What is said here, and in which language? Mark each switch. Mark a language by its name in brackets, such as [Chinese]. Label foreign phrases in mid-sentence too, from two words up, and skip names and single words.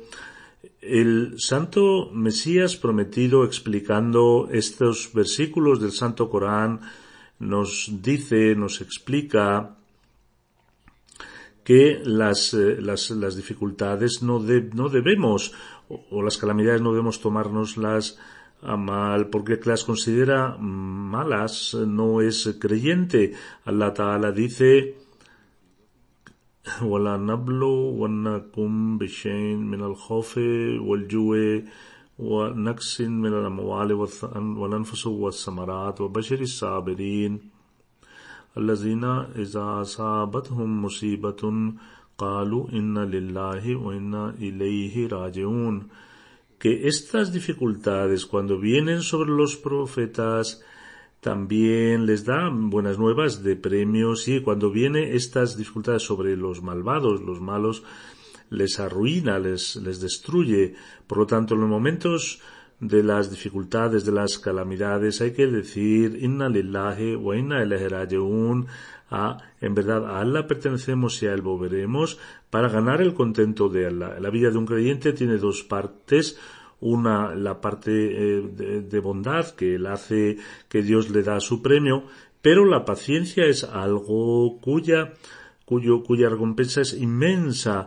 [Spanish] El santo Mesías prometido, explicando estos versículos del Santo Corán, nos explica que las dificultades no debemos, o las calamidades no debemos tomárnoslas a mal, porque las considera malas, no es creyente. [Arabic] الله تعالى dice وَلَنَبْلُوَنَّكُمْ بِشَيْءٍ مِنَ الْخَوْفِ وَالْجُوعِ وَنَقْصٍ مِنَ الْأَمْوَالِ وَالْأَنْفُسِ وَالثَّمَرَاتِ وَبَشِّرِ الصَّابِرِينَ الَّذِينَ إِذَا أَصَابَتْهُمْ مُصِيبَةٌ قَالُوا إِنَّا لِلَّهِ وَإِنَّا إِلَيْهِ رَاجِعُونَ. [Spanish] Que estas dificultades, cuando vienen sobre los profetas, también les da buenas nuevas de premios, y cuando vienen estas dificultades sobre los malvados, los malos, les arruina, les destruye. Por lo tanto, en los momentos de las dificultades, de las calamidades, hay que decir [Arabic] إنا لله وإنا إليه راجعون. [Spanish] En verdad a Allah pertenecemos y a Él volveremos, para ganar el contento de Allah. La vida de un creyente tiene dos partes. Una, la parte de bondad, que él hace, que Dios le da su premio, pero la paciencia es algo cuya recompensa es inmensa.